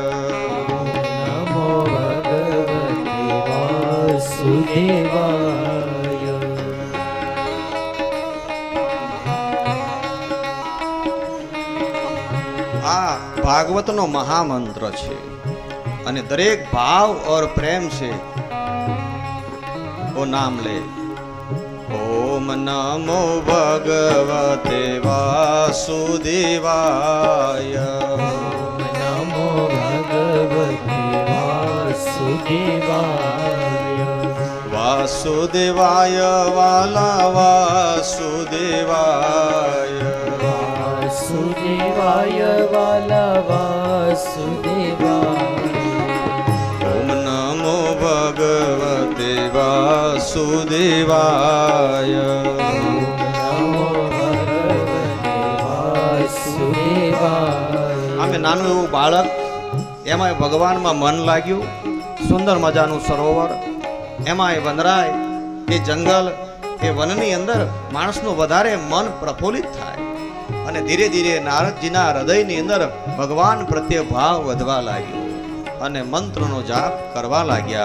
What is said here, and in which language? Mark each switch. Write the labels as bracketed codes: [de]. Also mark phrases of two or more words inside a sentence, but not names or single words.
[sa] નમો ભગવતે વાસુદેવાય. [gu] આ ભાગવતનો મહામંત્ર છે અને દરેક ભાવ और પ્રેમ [hi] से वो नाम ले. [sa] ओम नमो भगवते वासुदेवाय. નમો ભગવતે વાસુદેવાય. वासुदेवाय वाला वासुदेवाय. વાસુદેવાય વાલા વાસુદેવાય. ओम नमो ભગવતે વાસુદેવાય. નમો ભગવતે વાસુદેવાય. [gu] આમે નાનું એવું બાળક, એમાંય ભગવાનમાં મન લાગ્યું. સુંદર મજાનું સરોવર, એમાંય વનરાય, એ જંગલ, એ વનની અંદર માણસનું વધારે મન પ્રફુલ્લિત થાય અને ધીરે ધીરે નારદજીના હૃદયની અંદર ભગવાન પ્રત્યે ભાવ વધવા લાગ્યો અને મંત્રનો જાપ કરવા લાગ્યા.